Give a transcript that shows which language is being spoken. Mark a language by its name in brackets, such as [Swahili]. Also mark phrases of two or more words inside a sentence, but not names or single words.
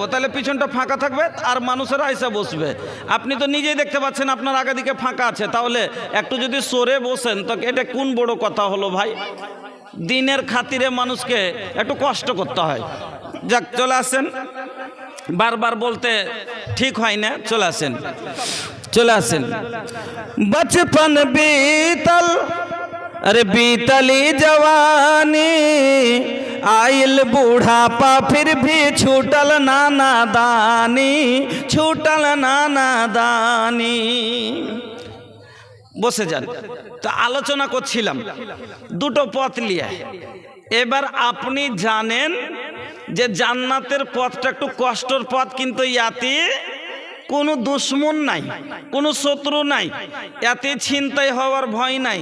[Bangla] তাহলে পিছনটা ফাঁকা থাকবে আর মানুষেরা এসে বসবে। আপনি তো নিজেই দেখতে পাচ্ছেন আপনার আগে দিকে ফাঁকা আছে, তাহলে একটু যদি সরে বসেন তো এটা কোন বড় কথা হলো ভাই? দিনের খাতিরে মানুষকে একটু কষ্ট করতে হয়। যাক, চলে আসেন। বারবার বলতে ঠিক হয় না, চলে আসেন চলে আসেন। [Bhojpuri] बचपन बीतल अरे बीतली जवानी, आइल बूढ़ापा फिर भी छूटल नाना दानी, छूटल नाना दानी। [Bangla] বসে যান। তো আলোচনা করছিলাম দুটো পথ নিয়ে। এবার আপনি জানেন যে জান্নাতের পথটা একটু কষ্টের পথ, কিন্তু ইয়াতে কোনো দুশ্মন নাই, কোনো শত্রু নাই, এতে ছিনতাই হওয়ার ভয় নাই।